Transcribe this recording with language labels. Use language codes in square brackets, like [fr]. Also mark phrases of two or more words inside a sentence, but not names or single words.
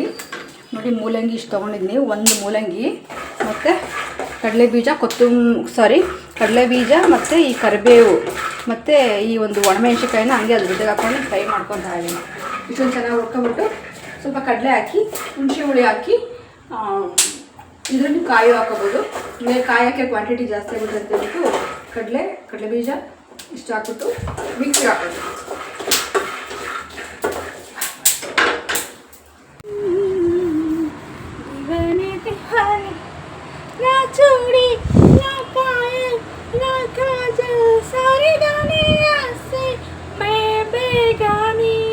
[kn] ಮೂಲಂಗಿ ಇಷ್ಟು ತೊಗೊಂಡಿದ್ದೀನಿ, ಒಂದು ಮೂಲಂಗಿ ಮತ್ತು ಕಡಲೆಬೀಜ, ಕಡಲೆಬೀಜ ಮತ್ತು ಈ ಕರಿಬೇವು ಮತ್ತು ಈ ಒಂದು ಒಣಮೆಣ್ಸಿನ್ಕಾಯಿನ ಹಂಗೆ ಅದ್ರ ಜೊತೆಗೆ ಹಾಕ್ಕೊಂಡು ಫ್ರೈ ಮಾಡ್ಕೊತಾ ಇದ್ದೀನಿ. ಇಷ್ಟೊಂದು ಚೆನ್ನಾಗಿ ಹುರ್ಕೊಬಿಟ್ಟು ಸ್ವಲ್ಪ ಕಡಲೆ ಹಾಕಿ, ಹುಣಸೆ ಹುಳಿ ಹಾಕಿ, ಇದರಲ್ಲಿ ಕಾಯಿ ಹಾಕೋಬೋದು. ಮೇಲೆ ಕಾಯಿ ಹಾಕಿ ಕ್ವಾಂಟಿಟಿ ಜಾಸ್ತಿ ಆಗುತ್ತೆ ಅಂತ ಹೇಳ್ಬಿಟ್ಟು ಕಡಲೆಬೀಜ ಇಷ್ಟು ಹಾಕ್ಬಿಟ್ಟು ಮಿಕ್ಸಿ ಹಾಕೋದು. [hi] चूड़ी ना पायल ना काजल, सारे गाने ऐसे मैं बेगानी